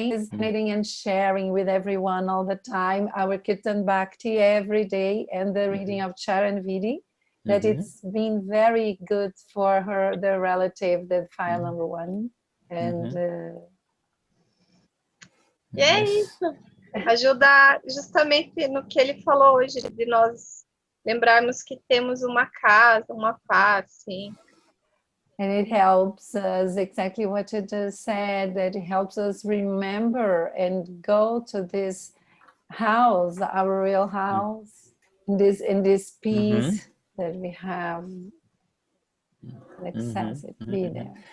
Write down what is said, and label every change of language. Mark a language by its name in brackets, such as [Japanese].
[English] And sharing with everyone all the time our Kirtan Bhakti every day and the reading of Charan Vidi, that it's been very good for her, the relative, the file number 1. And [Portuguese] E é isso, ajudar justamente no que ele falou hoje, de nós lembrarmos que temos uma casa, uma paz, sim. [English] And it helps us, exactly what you just said, that it helps us remember and go to this house, our real house, in this peace that we have, access it, be there.